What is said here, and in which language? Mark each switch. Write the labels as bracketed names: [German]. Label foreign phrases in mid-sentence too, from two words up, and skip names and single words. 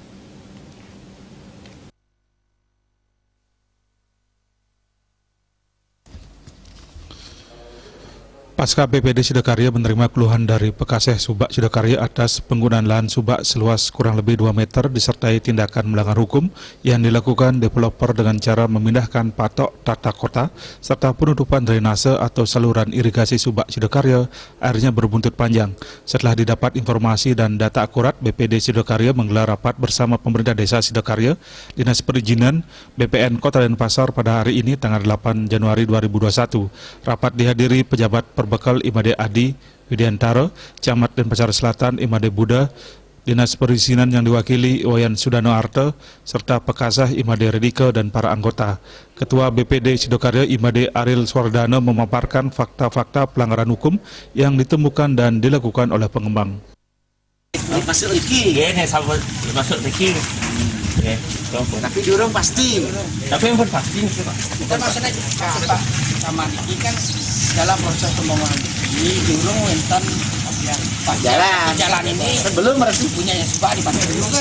[Indonesian] Pasca BPD Sidakarya menerima keluhan dari Pekaseh Subak Sidakarya atas penggunaan lahan subak seluas kurang lebih 2 meter disertai tindakan melanggar hukum yang dilakukan developer dengan cara memindahkan patok tata kota serta penutupan drainase atau saluran irigasi Subak Sidakarya, akhirnya berbuntut panjang. Setelah didapat informasi dan data akurat, BPD Sidakarya menggelar rapat bersama pemerintah desa Sidakarya, Dinas Perizinan, BPN Kota Denpasar pada hari ini tanggal 8 Januari 2021. Rapat dihadiri pejabat Perbekal Imade Adi Widiantara, Camat Denpasar Selatan Imade Buddha, Dinas Perizinan yang diwakili Wayan Sudano Arte, serta Pekaseh Imade Redika dan para anggota. Ketua BPD Sidakarya Imade Aril Swardana memaparkan fakta-fakta pelanggaran hukum yang ditemukan dan dilakukan oleh pengembang. Masuk lagi. Masuk lagi. Tapi diurung pasti. Tapi yang pasti Kita maksudnya sama ini kan dalam proses pembangunan ini diurung enten jalan ini sebelum resmi punya yang subak dipakai dulu kan.